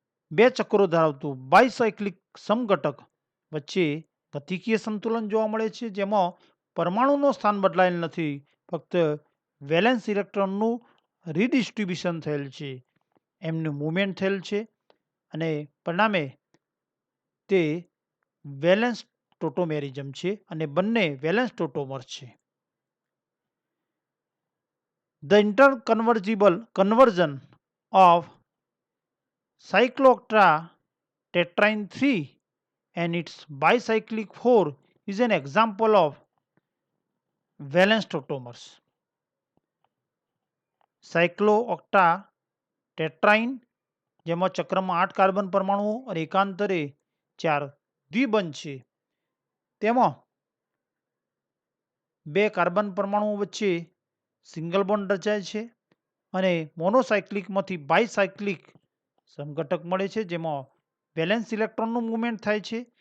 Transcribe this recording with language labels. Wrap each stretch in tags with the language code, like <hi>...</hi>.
<gu>બે ચક્રો ધરાવતું બાયસાયક્લિક સમઘટક વચ્ચે ગતિકીય સંતુલન જોવા મળે છે, જેમાં પરમાણુનું સ્થાન બદલાયેલ નથી, ફક્ત વેલેન્સ ઇલેક્ટ્રોનનું રીડિસ્ટ્રીબ્યુશન થયેલ છે, એમનું મૂવમેન્ટ થયેલ છે અને પરિણામે તે વેલેન્સ ટોટોમેરિઝમ છે અને બંને વેલેન્સ ટોટોમર્સ છે.</gu> <en>The interconvergible conversion of cycloocta tetraene 3 and its bicyclic 4 is an example of valence tautomers.</en> <gu>સાયક્લોઓક્ટા ટેટ્રાઇન જેમાં ચક્રમાં 8 કાર્બન પરમાણુઓ અને એકાંતરે 4 દ્વિબંધ છે, તેમાં બે કાર્બન પરમાણુઓ વચ્ચે સિંગલ બોન્ડ રચાય છે અને મોનોસાયક્લિકમાંથી બાયસાયક્લિક સમઘટક મળે છે, જેમાં વેલેન્સ ઇલેક્ટ્રોનનું મૂવમેન્ટ થાય છે,</gu>